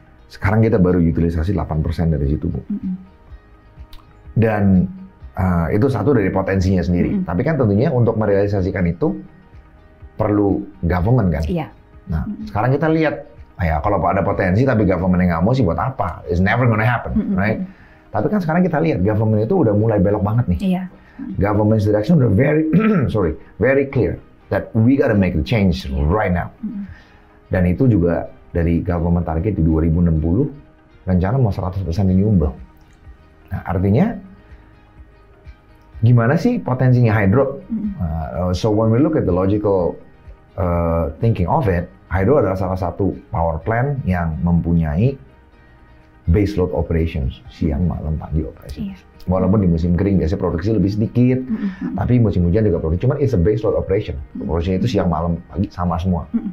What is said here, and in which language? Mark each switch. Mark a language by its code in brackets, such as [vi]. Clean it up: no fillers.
[id] Sekarang kita baru utilisasi 8% dari situ, Bu. Dan itu satu dari potensinya sendiri. Tapi kan tentunya untuk merealisasikan itu perlu government kan. Nah, sekarang kita lihat, kalau ada potensi tapi government yang nggak mau sih buat apa? [en] It's never gonna happen, right? [id] Tapi kan sekarang kita lihat government itu udah mulai belok banget nih. [en] Government's direction [id] udah [en] very clear that we gotta make the change right now. [id] Dan itu juga dari government target di 2060 rencana mau 100% renewable. Nah, artinya gimana sih potensinya hydro? [en] So when we look at the logical thinking of it, hydro [id] adalah salah satu power plant yang mempunyai [en] base load operations, [id] siang, malam, pagi operasi. Walaupun di musim kering biasanya produksi lebih sedikit, tapi musim hujan juga produksi. Cuman [en] it's a base load operation. [id] Produksinya itu siang, malam, pagi sama semua.